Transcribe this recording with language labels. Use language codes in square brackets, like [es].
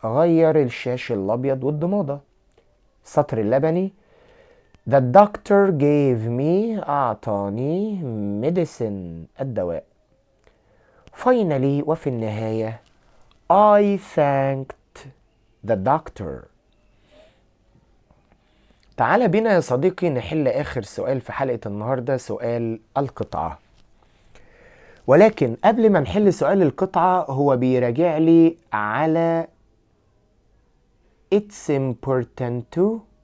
[ar] غير الشاش الأبيض والضمادة. السطر اللبني [en] the doctor gave me. [ar] أعطاني medicine. الدواء. [en] finally [ar] وفي النهاية [en] I thanked the doctor. [ar] تعال بينا يا صديقي نحل آخر سؤال في حلقة النهاردة، سؤال القطعة. ولكن قبل ما نحل سؤال القطعة هو بيراجع لي على [en] it's important to.